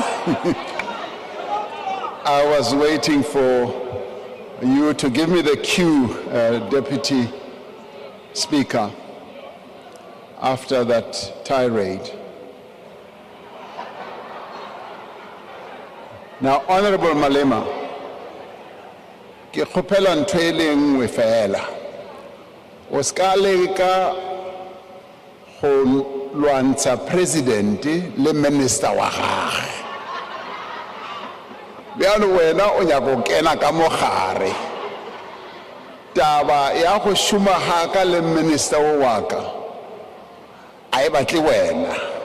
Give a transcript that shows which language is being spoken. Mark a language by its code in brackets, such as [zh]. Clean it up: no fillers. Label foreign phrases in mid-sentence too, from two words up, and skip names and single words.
[en] I was waiting for you to give me the cue, Deputy Speaker, after that tirade. [nso] Now, Honorable Malema, ke kgopela ntho e le nngwe fela o ska leka go lwantsha president le minister wa gagwe bjalo wena o nyaka go kena ka mogare taba ya go šoma haka le minister wa ka a e batle wena